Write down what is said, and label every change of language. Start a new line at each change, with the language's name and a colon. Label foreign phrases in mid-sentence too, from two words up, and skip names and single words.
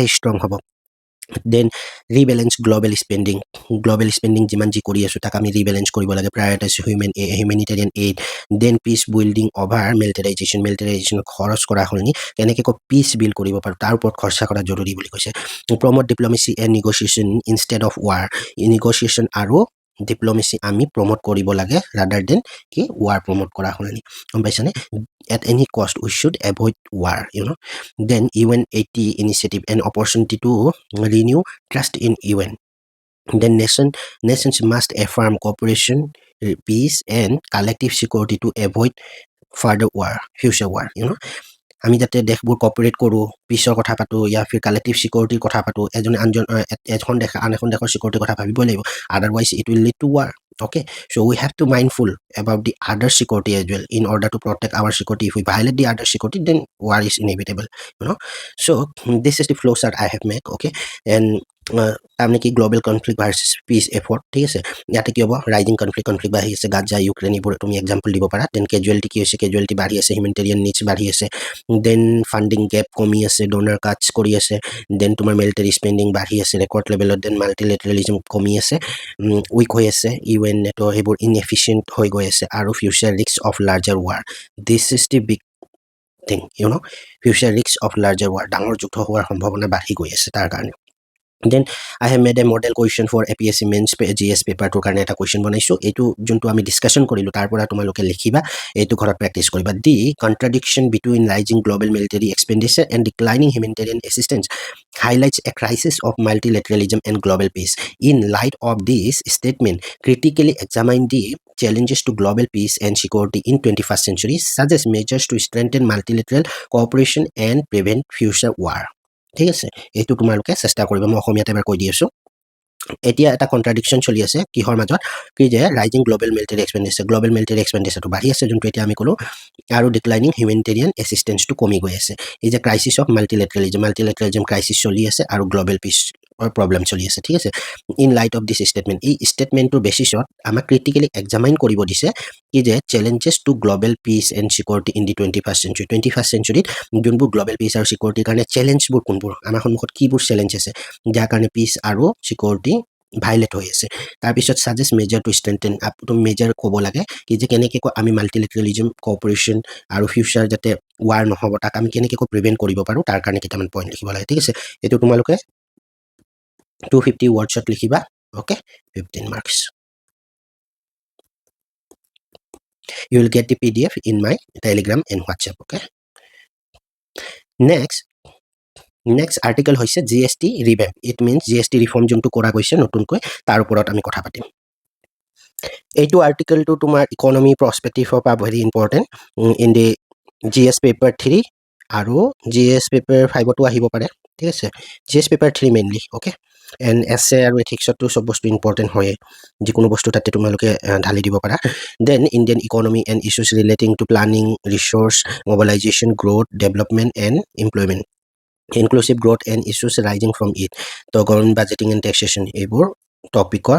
Assamese: ষ্ট্ৰং হ'ব দেন
English: rebalance global spending
Assamese: যিমান যি কৰি আছোঁ তাক আমি ৰিবেলেঞ্চ কৰিব লাগে
English: prioritize humanitarian aid then peace building over militarization
Assamese: খৰচ কৰা হ'লনি কেনেকৈ
English: peace build
Assamese: কৰিব পাৰোঁ তাৰ ওপৰত খৰচা কৰা জৰুৰী বুলি কৈছে
English: promote diplomacy and negotiation instead of war negotiation
Assamese: আৰু ডিপ্ল'মেচি আমি প্ৰমোট কৰিব লাগে ৰাডাৰ দেন কি ৱাৰ প্ৰমোট কৰা হ'লনি গম পাইছানে
English: at any cost we should avoid war then UN80 initiative an opportunity to renew trust in UN then nations must affirm cooperation peace and collective security to avoid further future war
Assamese: আমি যাতে দেশবোৰ কপাৰেট কৰোঁ পিছৰ কথা পাতোঁ
English: ইয়াৰ ফিৰ কালেক্টিভ সিকিউৰিটিৰ কথা পাতোঁ
Assamese: এখন দেশ আন এখন দেশৰ সিকিউৰিটিৰ কথা ভাবিবই লাগিব
English: otherwise it will lead to war okay so we have to mindful about the other security as well in order to protect our security if we violate the other security then war is inevitable so this is the flow chart I have made okay and
Assamese: তাৰমানে কি
English: global conflict versus peace effort
Assamese: ঠিক আছে ইয়াতে কি হ'ব
English: rising conflict
Assamese: বাঢ়ি আছে গাজা ইউক্ৰেইন এইবোৰ তুমি এক্সাম্পল দিব পাৰা দেন কেজুৱেলিটি কি হৈছে কেজুৱেলিটি বাঢ়ি আছে হিউমেনিটেৰিয়ান নিডছ বাঢ়ি আছে দেন
English: funding gap
Assamese: কমি আছে
English: donor cuts
Assamese: কৰি আছে দেন তোমাৰ
English: military spending
Assamese: বাঢ়ি আছে ৰেকৰ্ড লেভেলত দেন মাল্টিলেটাৰেলিজম কমি আছে উইক হৈ আছে UN নেটো সেইবোৰ ইনএফিচিয়েণ্ট হৈ গৈ আছে আৰু
English: future risk of larger war this is the big thing future risk of larger war
Assamese: ডাঙৰ যুদ্ধ হোৱাৰ সম্ভাৱনা বাঢ়ি গৈ আছে তাৰ কাৰণে
English: then I have made a model question for APSC mains GS paper to
Assamese: কাৰণে এটা question বনাইছো এইটো যোনটো আমি ডিসকাশন কৰিলো তাৰ পৰা তোমালোকে লিখিবা এইটো ঘৰত প্ৰেক্টিস কৰিবা
English: the contradiction between rising global military expenditure and declining humanitarian assistance highlights a crisis of multilateralism and global peace in light of this statement critically examine the challenges to global peace and security in 21st century suggest measures to strengthen multilateral cooperation and prevent future war
Assamese: ঠিক আছে এইটো তোমালোকে চেষ্টা কৰিবা মই অসমীয়াতে এবাৰ কৈ দি আছো এতিয়া এটা কন্ট্ৰাডিকশন চলি আছে কিহৰ মাজত কি যে
English: rising global military
Assamese: এক্সপেন্ডিচাৰটো বাঢ়ি আছে যোনটো এতিয়া আমি কলো আৰু ডিক্লাইনিং হিউমেনিটেৰিয়ান এসিস্টেন্সটো কমি গৈ আছে এই যে
English: crisis of multilateralism
Assamese: ক্ৰাইসিস চলি আছে আৰু
English: global peace problem
Assamese: চলি আছে ঠিক আছে
English: in light of this statement
Assamese: এই স্টেটমেন্টৰ বেসিছত আমাক
English: critically examine
Assamese: কৰিব দিছে কি যে
English: challenges to global peace and security in the 21st century
Assamese: যোনবোৰ গ্লোবেল পিস আৰু সিকিউৰিটিৰ কাৰণে চ্যালেঞ্জবোৰ কোনবোৰ আমাৰ সন্মুখত কিবোৰ চ্যালেঞ্জ আছে যাৰ কাৰণে পিস আৰু সিকিউৰিটি ভাইলেট হৈ আছে তাৰ পিছত
English: suggest measure to strengthen up to measure
Assamese: ক'ব লাগে কি যে কেনেকৈ আমি মাল্টিলেটাৰেলিজম কোঅপাৰেচন আৰু ফিউচাৰ যাতে ৱাৰ নহব তাক আমি কেনেকৈ প্ৰিভেন্ট কৰিব পাৰো তাৰ কাৰণে কেইটামান পইণ্ট লিখিব লাগে ঠিক আছে এইটো তোমালোকে
English: 250 wordsত লিখিবা ওকে 15 marks you will get the PDF in my Telegram and WhatsApp okay next article
Assamese: হৈছে
English: GST revamp it means GST reform
Assamese: যোনটো কৰা গৈছে নতুনকৈ তাৰ ওপৰত আমি কথা পাতিম এইটো আৰ্টিকেলটো তোমাৰ ইকোনমি পাৰ্সপেক্টিভৰ পৰা
English: very important in the GS paper 3
Assamese: আৰু GS paper 5 তো আহিব পাৰে ঠিক আছে GS paper 3
English: mainly okay and essay
Assamese: আৰু এথিক্সতো চব বস্তু ইম্পৰ্টেণ্ট হয়ে যিকোনো বস্তু তাতে তোমালোকে ঢালি দিব পাৰা
English: then Indian economy and issues relating to planning resource mobilization growth development and employment inclusive growth and issues rising from it to government budgeting and taxation
Assamese: এইবোৰ টপিকৰ